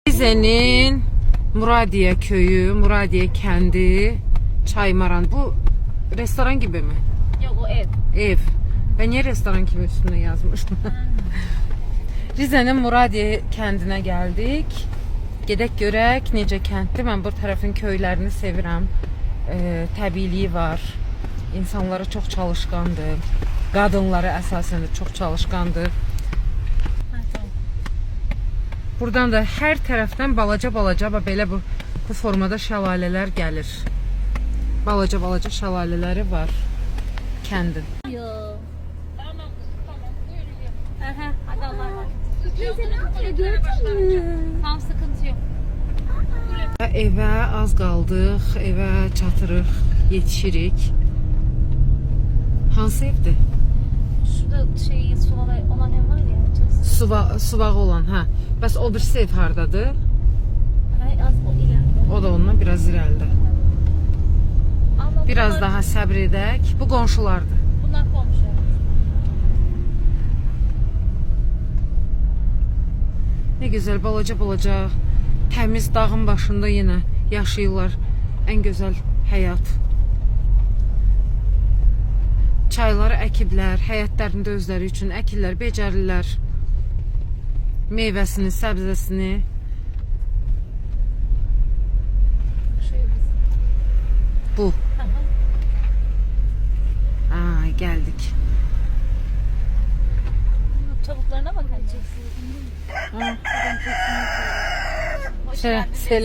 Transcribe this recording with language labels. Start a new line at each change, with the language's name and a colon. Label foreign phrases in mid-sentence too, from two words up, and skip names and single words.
Turkish: Rize'nin Muradiye köyü, Muradiye kendi, Çaymaran. Bu restoran gibi mi? Yok, o ev. Ev. Ben niye restoran gibi üstüne yazmıştım?
Azerbaijani: Rize'nin Muradiye kəndinə gəldik. Gedək görək necə kənddir. Mən bu tərəfin köylərini sevirəm. Təbiiliyi var. İnsanları çox çalışqandır. Qadınları əsasən də çox çalışqandır. Buradan da hər tərəfdən balaca belə bu formada şəlalələr gəlir. Balaca şəlalələri var kəndin.
Turkish: Yok. Tamam. Buyurun. Aha, hadi Allah'a emanet. Teyze ne yapıyor gördün mü? Tamam, sıkıntı yok.
Azerbaijani: Evə az qaldıq, evə çatırıq, yetişirik. Hansı evdir?
Turkish: Şurada suvalı olan ev var ya.
Azerbaijani: Suvağı olan, hə. Bəs o birisi ev hardadır?
Turkish: Hayır, az o ileride.
Azerbaijani: O da ondan biraz irəlidə.
Turkish: Ama Biraz bunlar,
Azerbaijani: daha səbr edək. Bu qonşulardır.
Turkish: bunlar komşu.
Azerbaijani: Ne güzel balaca təmiz dağın başında yenə yaşayırlar. Ən gözəl həyat. Çayları əkiblər, həyətlərində özləri üçün əkirlər, becərirlər. Meyvəsini, səbzəsini.
Turkish: Şu ev bizim. Bu. Aha. Aa, geldik. Tavuklarına bak anne. Hoş geldin.